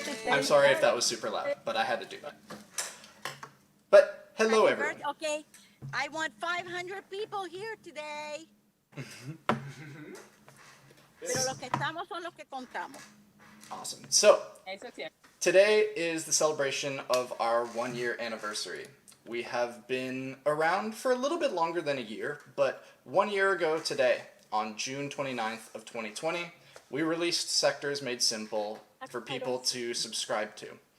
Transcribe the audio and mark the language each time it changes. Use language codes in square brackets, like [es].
[en] I'm sorry if that was super loud, but I had to do that. But hello Happy everyone. Okay, I want 500 people here today. [es] Pero los que estamos son los que contamos. [en] Awesome. So, today is the celebration of our 1 year anniversary. We have been around for a little bit longer than a year, but 1 year ago today, on June 29th of 2020, we released Sectors Made Simple for people to subscribe to.